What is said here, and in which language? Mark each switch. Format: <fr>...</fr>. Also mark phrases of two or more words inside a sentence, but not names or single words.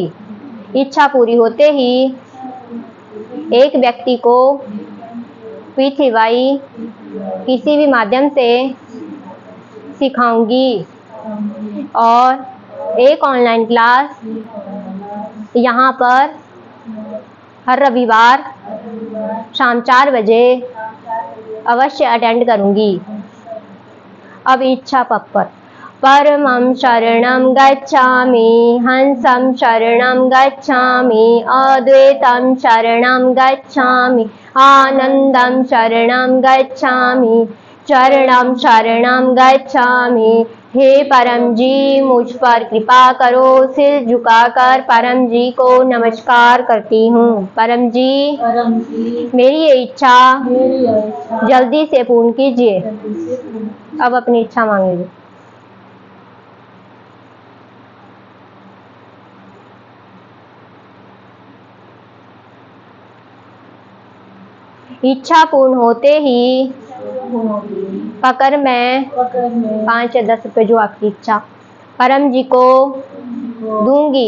<hi>इच्छा पूरी होते ही एक व्यक्ति को P3Y किसी भी माध्यम से सिखाऊंगी और एक</hi> <en>online class</en> <hi>यहाँ पर हर रविवार शाम 4 बजे अवश्य अटेंड करूंगी। अब इच्छा पप्पर।</hi> <sa>परमं शरणं गच्छामि, हंसं शरणं गच्छामि, अद्वैतं शरणं गच्छामि, आनंदं शरणं गच्छामि, चरणं शरणं गच्छामि।</sa> <hi>हे परम जी मुझ पर कृपा करो। सिर झुकाकर परम जी को नमस्कार करती हूँ। परम जी मेरी ये इच्छा जल्दी से पूर्ण कीजिए। अब अपनी इच्छा मांगेंगे। इच्छा पूर्ण होते ही पकड़ में 5 या 10 रुपए जो आपकी इच्छा परम जी को दूंगी।</hi>